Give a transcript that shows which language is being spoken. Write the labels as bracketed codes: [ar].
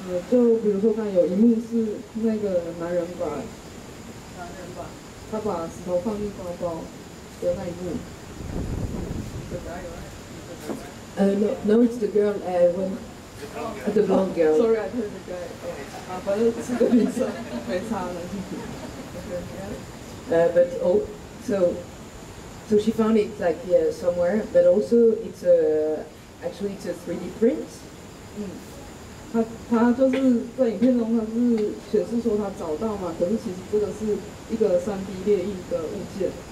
[zh] 就比如说看有一幕是那个男人他把石头放进包包的那一幕。 [en] No, it's the girl when the blonde girl. Sorry, I heard the guy. [zh] 反正是个女生，没差了。 [en] But so So she found it like somewhere, but also it's actually it's a 3D print. [zh] 他就是在影片中，他是显示说他找到嘛，可是其实这个是一个3D 列印的物件。